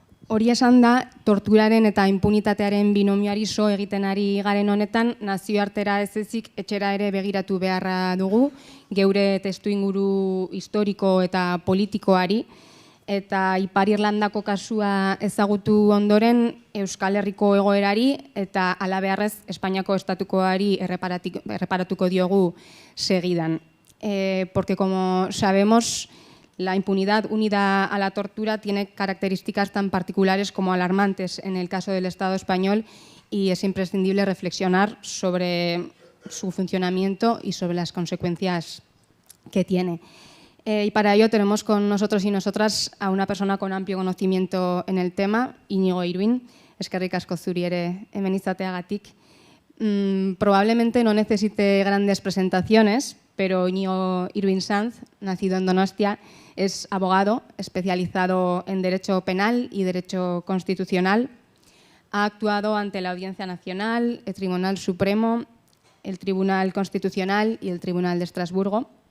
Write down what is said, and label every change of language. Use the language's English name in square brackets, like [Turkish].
[Basque] Hori esan da, torturaren eta impunitatearen binomioari so egiten ari garen honetan, nazioartera ez ezik etxera ere begiratu beharra dugu, geure testuinguru historiko eta politikoari, eta Ipar Irlandako kasua ezagutu ondoren Euskal Herriko egoerari eta halabeharrez Espainiako estatukoari erreparatuko diogu segidan. [Spanish] Porque como sabemos, la impunidad unida a la tortura tiene características tan particulares como alarmantes en el caso del Estado español y es imprescindible reflexionar sobre su funcionamiento y sobre las consecuencias que tiene. Y para ello tenemos con nosotros y nosotras a una persona con amplio conocimiento en el tema, Iñigo Iruin. [Basque] Eskerrik asko zuri ere hemen izateagatik. [Spanish] Probablemente no necesite grandes presentaciones, pero Iñigo Iruin Sanz, nacido en Donostia, es abogado especializado en Derecho Penal y Derecho Constitucional. Ha actuado ante la Audiencia Nacional, el Tribunal Supremo, el Tribunal Constitucional y el Tribunal de Estrasburgo.